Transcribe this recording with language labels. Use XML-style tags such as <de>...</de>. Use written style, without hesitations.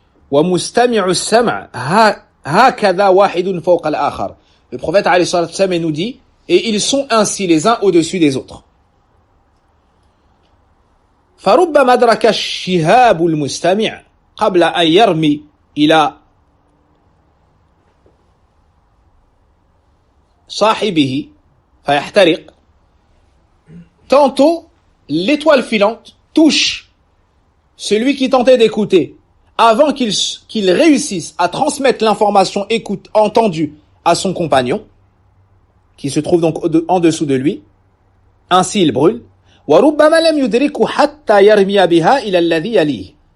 <ar>Wa mustami'u as-sam' hakadha wahidun fawqa al-akhar.</ar> <fr>Le prophète alayhi salatu wassalam nous dit, et ils sont ainsi les uns au-dessus des autres.</fr> <ar>فربما أدرك الشهاب المستمع قبل أن يرمي إلى صاحبه فيحترق.</ar> <fr>Tantôt, l'étoile filante touche celui qui tentait d'écouter avant qu'il réussisse à transmettre l'information entendue à son compagnon, qui se trouve donc en dessous de lui. Ainsi il brûle.</fr> <ar>وَرُبَّمَا لَمْ يُدْرِكُ حَتَّى يَرْمِيَ بِهَا إِلَى الَّذِي يَلِيهِ.</ar>